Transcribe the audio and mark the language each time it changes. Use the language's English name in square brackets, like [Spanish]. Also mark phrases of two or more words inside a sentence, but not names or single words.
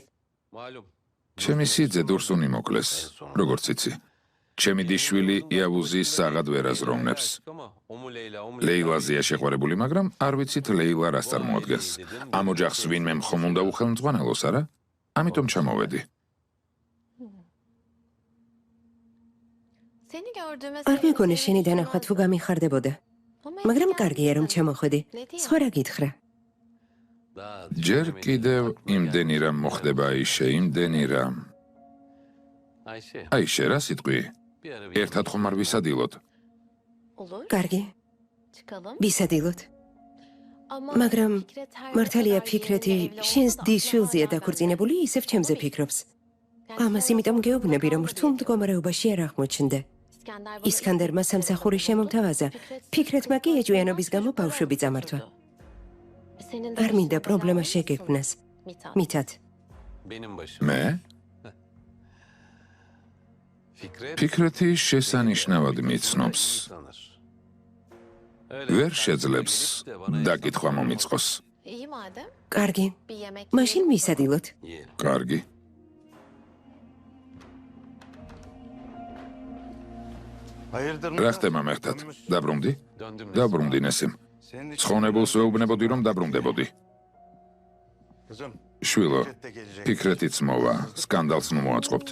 [Georgian] ჩემი სიძე დურსუნი მოკლეს, როგორც იცი. ჩემი დიშვილი იავუზი საღად ვერ აზროვნებს. ლეილაზია შეყვარებული, მაგრამ არ ვიცით ლეილა რას წარმოადგენს. ამ ოჯახს ვინმე ხომ უნდა უხელმძღვანელოს, არა? ამიტომ ჩამოვედი. [Turkish] Seni gördüğüme [Georgian] არ მეგონე შენი დანახვა თუ გამიხარდებოდა. მაგრამ კარგია რომ ჩამოხვედი. სხვა რა გითხრა? ჯერ კიდევ იმდენი რამ მოხდება აიშე, იმდენი რამ. აიშე, რა სიტყვი? ერთად ხომ არ ვისადილოთ? [Turkish] olur. [Georgian] კარგი, [Turkish] Çıkalım. [Georgian] ვისადილოთ. [Turkish] Ama [Georgian] მაგრამ [Turkish] Fikret her [Georgian] მართალია [Turkish] kadar [Georgian] ფიქრეთი [Turkish] yüzüne [Georgian] შენს [Turkish] baksa [Georgian] დის [Turkish] da [Georgian] შვილზეა [Turkish] hala [Georgian] დაქორწინებული, ისევ ჩემზე ფიქრობს. [Turkish] Yani [Georgian] ამას [Turkish] sonra [Georgian] იმიტომ გეუბნები, რომ [Turkish] kaldı [Georgian] რთულ [Turkish] diye. [Georgian] მდგომარეობაში არ აღმოჩნდა. [Turkish] İskender bana [Georgian] ისკანდერმა სამსახური შემომთავაზა. ფიქრეთმა კი ეჭვიანობის გამო ბავშვები წამართვა. [Turkish] Senin de [Georgian] არ მინდა [Turkish] başına [Georgian] პრობლემა [Turkish] bela შეგექმნას. Mithat. [Georgian] მითად, მე? ფიქრეთი შესანიშნავად მიცნობს. ვერ შეძლებს დაკითხვა მომიწყოს. [Turkish] İyi madem [Georgian] კარგი, [Turkish] bir yemek [Georgian] მაშინ ვისადილოთ. კარგი. რა ხდება მერტად? დაბრუნდი? დაბრუნდი ნესიმ. ცხონებულს ვეუბნებოდი, რომ დაბრუნდებოდი. შვილო, ფიქრეთიც მოვა, სკანდალს ნუ მოაწყობთ.